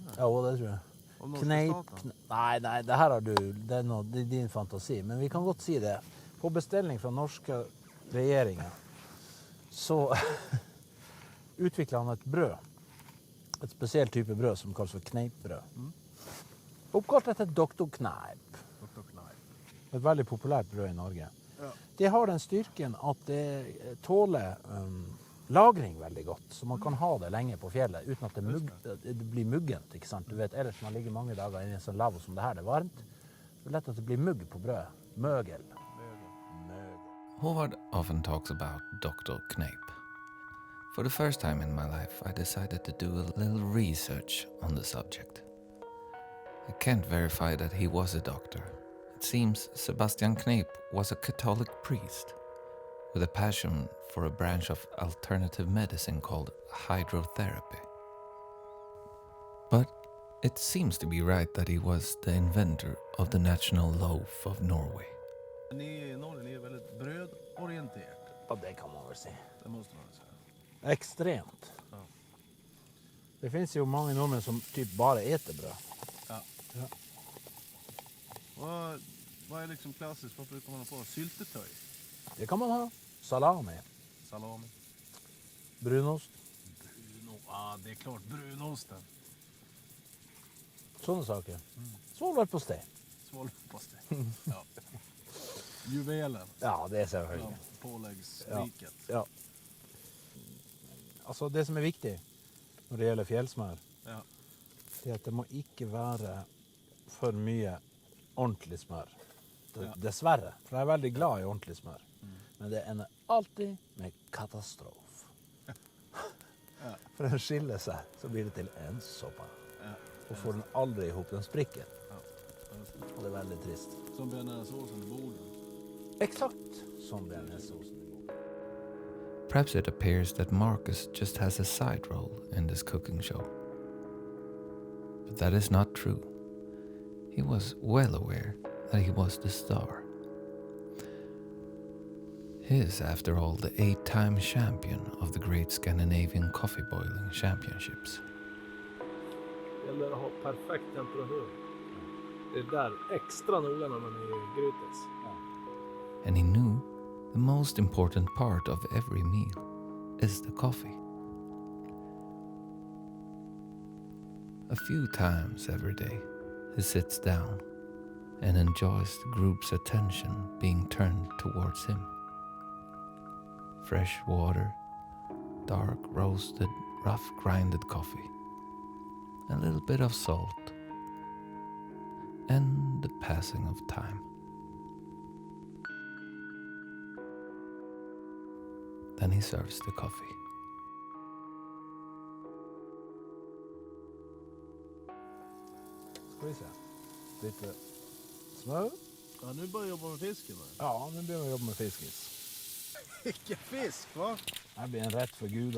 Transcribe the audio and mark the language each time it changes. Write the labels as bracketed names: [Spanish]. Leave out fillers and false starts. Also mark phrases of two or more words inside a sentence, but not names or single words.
[Swedish] Ja, det tror jag. Om norska Kneipp. staten. Nej, det här har du. Det är din fantasi. Men vi kan gott se det. På beställning från norska regeringen så utvecklar han ett bröd. Ett speciellt typ av bröd som kallas för kneippbröd. [Norwegian] Oppkalt etter Dr. Kneipp. Dr. Kneipp. Et veldig populært brød i Norge. Ja. Det har den styrken at det tåler lagring veldig godt. Så man kan ha det lenge på fjellet uten at det blir muggent. Ikke sant? Du vet, ellers man ligger mange dager inne i en sånn lavvo som det her, det er varmt. Det er lett at det blir mugg på brødet. Møgel. [English] Håvard often talks about Dr. Kneipp. For the first time in my life, I decided to do a little research on the subject. I can't verify that he was a doctor. It seems Sebastian Kneipp was a Catholic priest with a passion for a branch of alternative medicine called hydrotherapy. But it seems to be right that he was the inventor of the national loaf of Norway. [Swedish] Ni i Norge, ni är väldigt brödorienterade. [Norwegian] Ja, det kan man vel si. [Swedish] Det måste man säga. [Norwegian] Ekstremt. Ja. Det finnes jo mange nordmenn som typ bare eter brød. [Swedish] Vad är liksom klassiskt? Vad brukar man ha på? Syltetøy? [Norwegian] Det kan man ha. Salami. Salami? Brunost. [Swedish] Ja, det är klart. Brunosten. [Norwegian] Sånne saker. Svolværpostei. [Swedish] Svolvpastej. Ja. Juvelen. [Norwegian] Ja, det er selvfølgelig. [Swedish] Ja, påläggsriket. [Norwegian] Ja. Altså, det som er viktig når det gjelder fjellsmør, Ja. det er at det må ikke være for mye ordentlig smør. Ja. Dessverre, for jeg er veldig glad i ordentlig smør. Men det ender alltid med katastrof. Ja. For den skiller seg, så blir det til en såpe. Ja. Og får den aldri ihop, den sprikker. Ja. Og det er veldig trist. [Swedish] Som bearnaisesåsen i Boden. Exakt som bearnaisesåsen. [English] Perhaps it appears that Marcus just has a side role in this cooking show. But that is not true. He was well aware that he was the star. He is, after all, the 8-time champion of the Great Scandinavian Coffee Boiling Championships. [Swedish] Det gäller att ha perfekt temperatur. Det är där extra noga när man är i grytes. [English] And he knew the most important part of every meal is the coffee. A few times every day, he sits down and enjoys the group's attention being turned towards him. Fresh water, dark roasted, rough grinded coffee, a little bit of salt, and the passing of time. Then he serves the coffee. [Norwegian] Skal vi se. Lite smør. [Swedish] Ja, nu börjar jag jobba med fisken. Va? Ja, nu börjar vi jobba med fiskis. Vilken fisk, va? Det här blir en rätt för gudar.